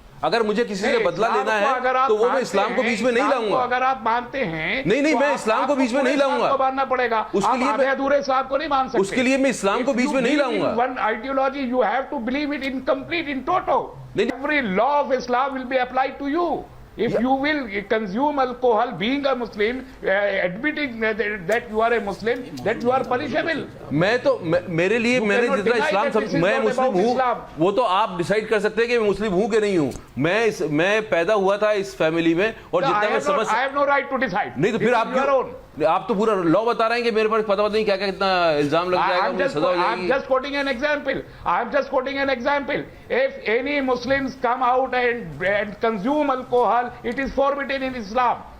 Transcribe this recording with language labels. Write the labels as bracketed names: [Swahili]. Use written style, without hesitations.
[Hindi] अगर मुझे किसी से बदला लेना है तो वो मैं इस्लाम को बीच में नहीं लाऊंगा। अगर आप मानते हैं, नहीं, मैं इस्लाम को बीच में नहीं लाऊंगा, मानना पड़ेगा। उसके लिए मैं अधूरे इस्लाम को नहीं मान सकते, उसके लिए मैं इस्लाम को बीच में नहीं लाऊंगा। [English] One ideology you have to believe it in complete, in total. Every law of Islam will be applied to you. If you will consume alcohol, being a Muslim, admitting that you are a Muslim, that you are punishable. [Hindi] मेरे लिए मैंने जितना इस्लाम मैं मुस्लिम हूँ, वो तो आप decide कर सकते हैं कि मैं मुस्लिम हूँ कि नहीं हूँ। मैं पैदा हुआ था इस फैमिली में और जितना मैं समझ [English] I have no right to decide. [Hindi] नहीं तो फिर आप तो पूरा लॉ बता रहे हैं कि मेरे पर पता नहीं क्या क्या कितना इल्जाम लग जाएगा, मुझे सजा हो जाएगी। [English] I'm just quoting an example. I'm just quoting an example. If any Muslims come out and consume alcohol, it is forbidden in Islam.